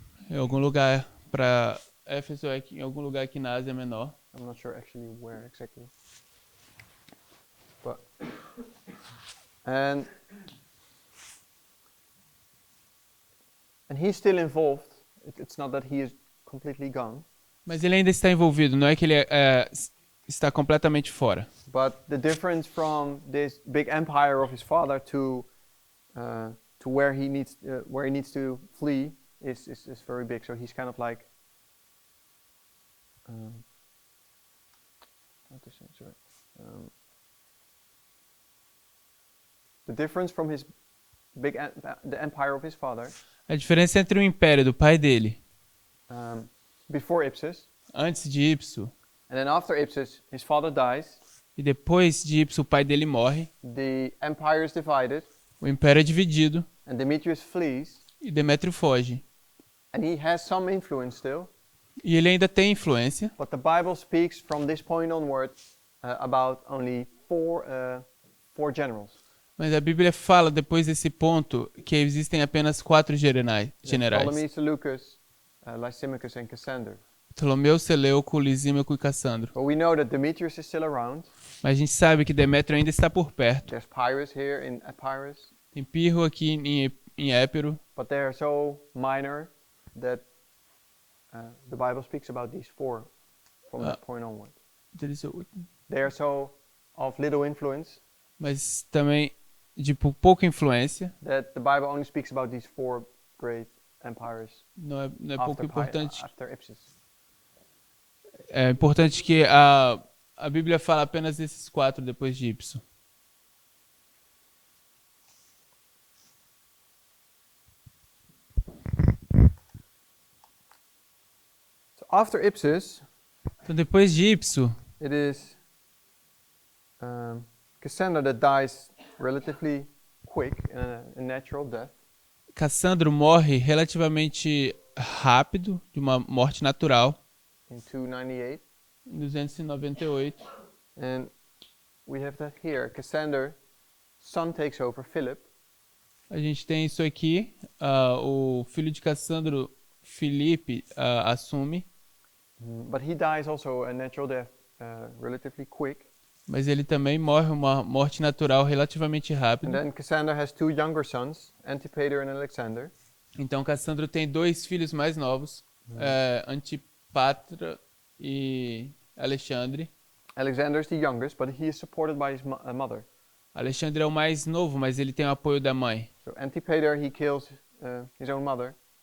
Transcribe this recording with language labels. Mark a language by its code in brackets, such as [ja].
[pt] Em algum lugar para Éfeso, em algum lugar aqui na Ásia Menor. [en] I'm not sure actually where exactly. But and he's still involved. It's not that he is completely gone. [pt] Mas ele ainda está envolvido, não é que ele está completamente fora. [en] But the difference from this big empire of his father to where he needs to flee is very big. So he's kind of like how to say, sorry. The difference from his the empire of his father. [pt] A diferença entre o império do pai dele, [en] Before Ipsus, [pt] antes de Ipso, [en] and then after Ipsus, his father dies. [pt] e depois de Ipso o pai dele morre. [en] The empire is divided, [pt] O império é dividido [en] and Demetrius flees, [pt] e Demétrio foge. [en] and he has some influence still. [pt] E ele ainda tem influência, [en] But the Bible speaks from this point onward about only four generals. [pt] mas a Bíblia fala depois desse ponto que existem apenas 4 generais. [en] Ptolemy, Seleucus, Lysimachus, and Cassander. [pt] Ptolomeu, Seleuco, Lisímaco e Cassandro. [en] But we know that Demetrius is still around. [pt] Mas a gente sabe que Demétrio ainda está por perto. [en] There's Pyrrhus here in Epirus, [pt] Tem Pirro aqui em Épiro, [en] but they are so minor that the Bible speaks about these 4 from that point onward. They are so of little influence [pt] mas também de pouca influência, [en] that the Bible only speaks about these 4 great empires [pt] Não é pouco importante. [en] after Ipsus. [pt] É importante que a Bíblia fala apenas desses 4 depois de Ipso. [en] So after Ipsus, [pt] Então, depois de Ipso, [en] it is Cassandra that dies relatively quick in a natural death. [pt] Cassandro morre relativamente rápido, de uma morte natural, [en] In 298. [pt] em 298. [en] And we have that here. Cassandra's son takes over, Philip. [pt] A gente tem isso aqui. O filho de Cassandro, Filipe, assume, [en] But he dies also a natural death relatively quick. [pt] mas ele também morre uma morte natural relativamente [en] And [pt] rápida. [en] then Cassandra has 2 younger sons, Antipater and Alexander. [pt] Então, Cassandro tem 2 filhos mais novos, Antipatra e Alexandre. [en] Alexander is the youngest, but he is supported by his mother. [pt] Alexandre é o mais novo, mas ele tem o apoio da mãe. [en] So Antipater, he kills his own mother.